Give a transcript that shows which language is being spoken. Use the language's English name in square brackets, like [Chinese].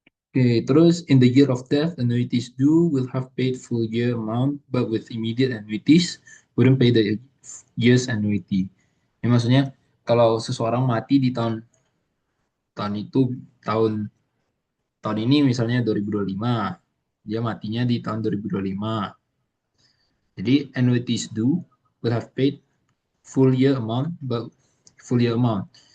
[English] Oke, [Indonesian] terus [English] in the year of death, annuities due will have paid full year amount, but with immediate annuities wouldn't pay the year's annuity. [Indonesian] Ini maksudnya kalau seseorang mati di tahun tahun itu tahun tahun ini misalnya 2025, dia matinya di tahun 2025. Jadi [English] annuities due will have paid full year amount, but full year amount.